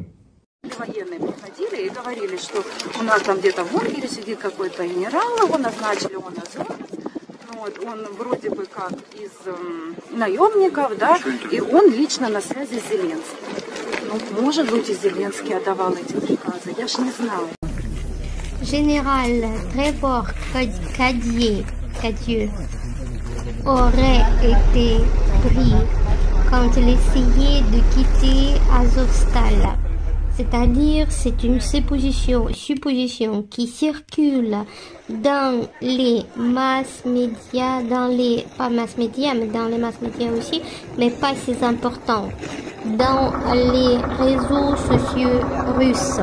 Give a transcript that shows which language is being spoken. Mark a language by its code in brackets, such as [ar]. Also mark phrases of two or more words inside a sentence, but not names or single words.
[ru] Военные приходили и говорили, что у нас там где-то в бункере сидит какой-то генерал, его назначили, он азовец. Вот, он вроде бы как из наемников, да, и он лично на связи с Зеленским. Ну, может быть, и Зеленский отдавал эти приказы, я ж не знаю. [fr] Général Trevor Cadieux aurait été pris quand il essayait de quitter Azovstal. C'est-à-dire, c'est une supposition qui circule dans les mass médias, pas mass médias, mais dans les mass médias aussi, mais pas si important, dans les réseaux sociaux russes.